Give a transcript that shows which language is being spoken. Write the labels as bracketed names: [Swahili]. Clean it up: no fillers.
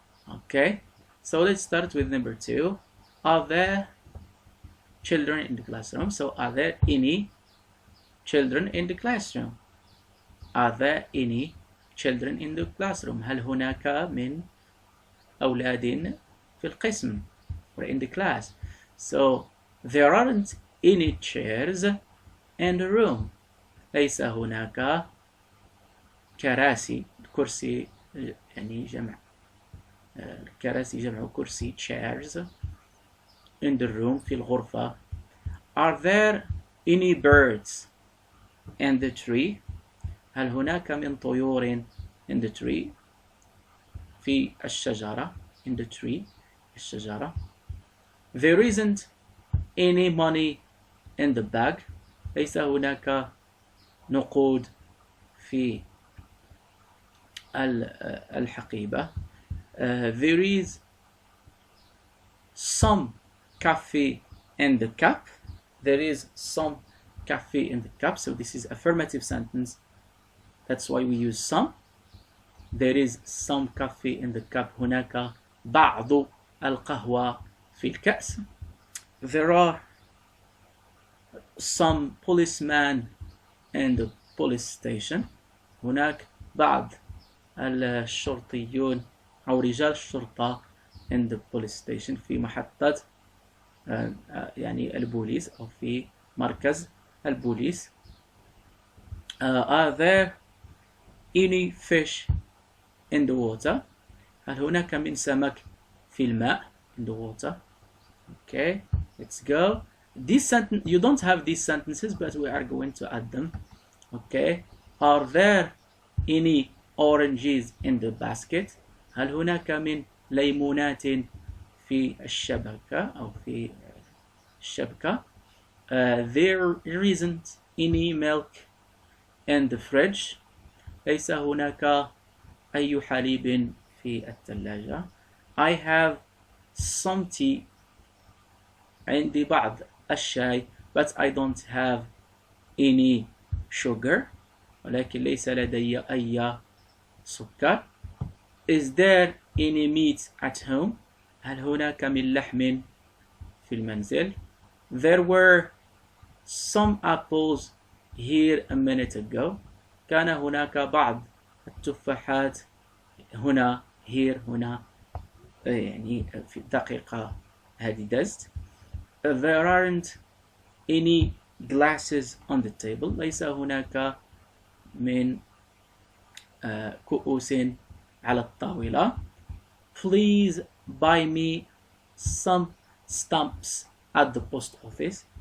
[English] Okay, so let's start with number 2. Are there children in the classroom? So are there any children in the classroom? Are there any children in the classroom? [Arabic] هل هناك من أولاد في القسم [English] or in the class? So there aren't any chairs in the room. [Arabic] ليس هناك كراسي. كرسي يعني جمع كراسي جمع كرسي [English] chairs in the room [Arabic] في الغرفة. [English] Are there any birds in the tree? [Arabic] هل هناك من طيور [English] in the tree [Arabic] في الشجرة in the tree الشجرة. [English] There isn't any money in the bag. [Arabic] ليس هناك نقود في الحقيبة. [English] There is some coffee in the cup. There is some coffee in the cup. So this is affirmative sentence. That's why we use some. There is some coffee in the cup. [Arabic] هناك بعض القهوة في الكأس. [English] There are some policemen in the police station. [Arabic] هناك بعض الشرطيون أو رجال الشرطة [English] in the police station [Arabic] في محطة يعني البوليس أو في مركز البوليس. [English] Are there any fish in the water? [Arabic] هل هناك من سمك في الماء [English] in the water? Okay, let's go. This sentence, you don't have these sentences, but we are going to add them. Okay, are there any oranges in the basket? [Arabic] هل هناك من ليمونات في الشبكة أو في الشبكة. [English] There isn't any milk in the fridge. [Arabic] ليس هناك أي حليب في الثلاجة. [English] I have some tea. [Arabic] عندي بعض الشاي, [English] but I don't have any sugar. [Arabic] ولكن ليس لدي أي سكر. [English] Is there any meat at home? [Arabic] هل هناك من لحم في المنزل? [English] There were some apples here a minute ago. [Arabic] كان هناك بعض التفاحات هنا [English] here [Arabic] هنا يعني في دقيقة هذه دزت. [English] There aren't any glasses on the table. [Arabic] ليس هناك من كؤوس على الطاولة. [English] Please buy me some stamps at the post office.